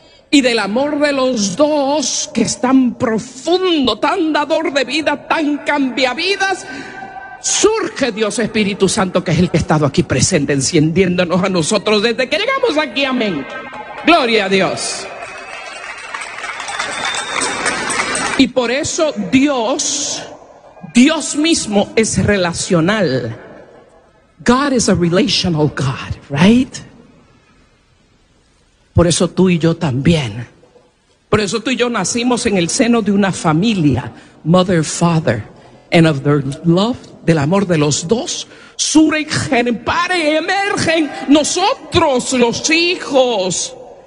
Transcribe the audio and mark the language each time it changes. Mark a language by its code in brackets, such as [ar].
[es] Y del amor de los dos, que es tan profundo, tan dador de vida, tan cambiavidas, surge Dios Espíritu Santo, que es el que ha estado aquí presente, encendiéndonos a nosotros desde que llegamos aquí, amén. Gloria a Dios. Y por eso Dios mismo es relacional. [en] God is a relational God, right? [es] Por eso tú y yo también. Por eso tú y yo nacimos en el seno de una familia, [en] mother, father, and of their love, [es] del amor de los dos, surgen, paren, emergen nosotros los hijos.